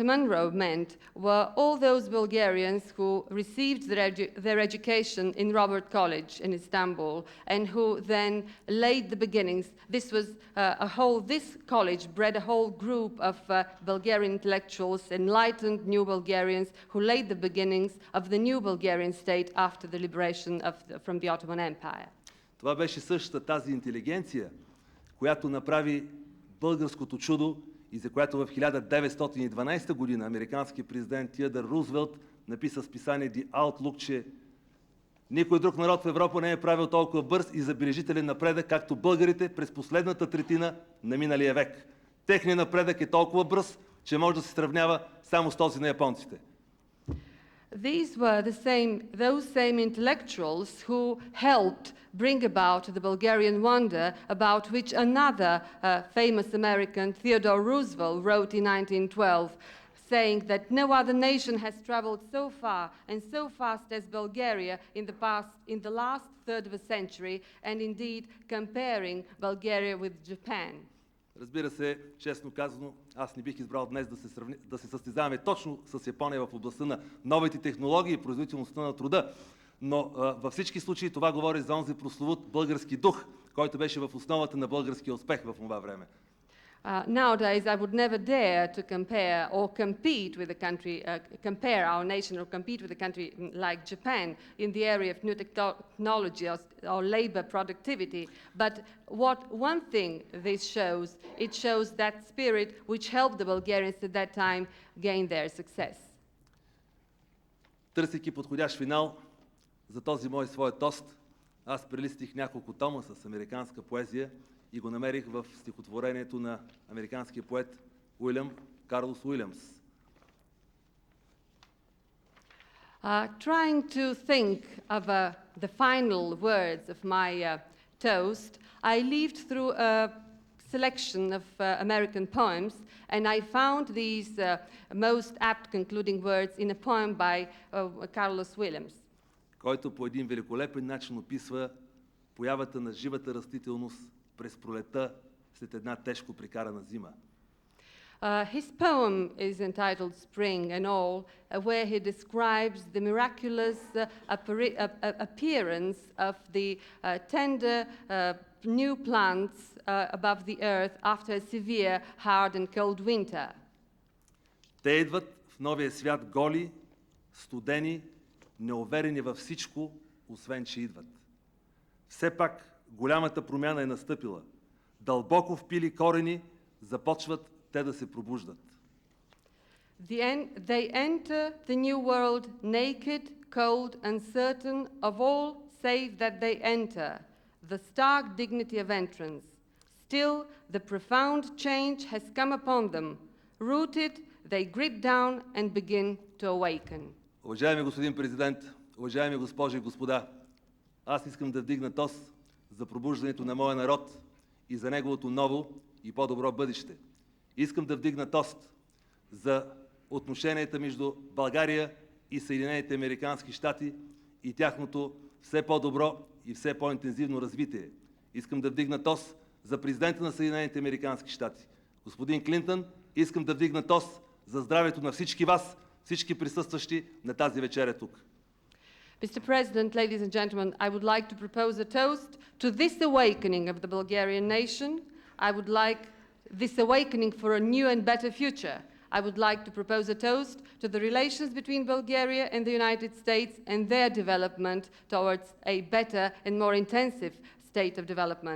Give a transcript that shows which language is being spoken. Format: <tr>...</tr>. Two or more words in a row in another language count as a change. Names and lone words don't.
<en>Monroe meant were all those Bulgarians who received their education in Robert College in Istanbul and who then laid the beginnings. This college bred a whole group of Bulgarian intellectuals, enlightened new Bulgarians who laid the beginnings of the new Bulgarian state after the liberation from the Ottoman Empire.</en> <bg>Това беше същата тази интелигенция, която направи българското чудо и за която в 1912 година американският президент Теодор Рузвелт написа в списание The Outlook, че никой друг народ в Европа не е правил толкова бърз и забележителен напредък, както българите през последната третина на миналия век. Техният напредък е толкова бърз, че може да се сравнява само с този на японците.</bg> <en>These were those same intellectuals who helped bring about the Bulgarian wonder, about which another famous American, Theodore Roosevelt, wrote in 1912, saying that no other nation has traveled so far and so fast as Bulgaria in the last third of a century, and indeed comparing Bulgaria with Japan.</en> <bg>Разбира се, честно казано, аз не бих избрал днес да се състезаваме точно с Япония в областта на новите технологии и производителността на труда, но във всички случаи това говори за онзи прословут български дух, който беше в основата на българския успех в това време.</bg> <en>Nowadays, I would never dare to compare or compete with a country, compare our nation or compete with a country like Japan in the area of new technology or labor productivity. But one thing this shows, it shows that spirit which helped the Bulgarians at that time gain their success.</en> <bg>Търсейки подходящ финал за този мой свой тост, аз прелистих няколко тома с американска поезия и го намерих в стихотворението на американския поет Уилям Карлос Уилямс.</bg> <en>Trying to think of the final words of my toast, I leafed through a selection of American poems, and I found these most apt concluding words in a poem by Carlos Williams,</en> <bg>който по един великолепен начин описва появата на живата растителност през пролета след една тежко прекарана зима.</bg> <en>His poem is entitled Spring and All, where he describes the miraculous appearance of the tender new plants above the earth after a severe, hard and cold winter.</en> <bg>Те идват в новия свят голи, студени, неуверени във всичко, освен че идват. Все пак голямата промяна е настъпила. Дълбоко впили корени, започват те да се пробуждат.</bg> <en>They enter the new world naked, cold, uncertain of all save that they enter, the stark dignity of entrance. Still, the profound change has come upon them. Rooted, they grit down and begin to awaken.</en> <bg>Уважаеми господин президент, уважаеми госпожи и господа, аз искам да вдигна тост за пробуждането на моя народ и за неговото ново и по-добро бъдеще. Искам да вдигна тост за отношенията между България и Съединените американски щати и тяхното все по-добро и все по-интензивно развитие. Искам да вдигна тост за президента на Съединените американски щати, господин Клинтън. Искам да вдигна тост за здравето на всички вас, всички присъстващи на тази вечеря тук.</bg> <en>Mr. President, ladies and gentlemen, I would like to propose a toast to this awakening of the Bulgarian nation. I would like this awakening for a new and better future. I would like to propose a toast to the relations between Bulgaria and the United States and their development towards a better and more intensive state of development.</en>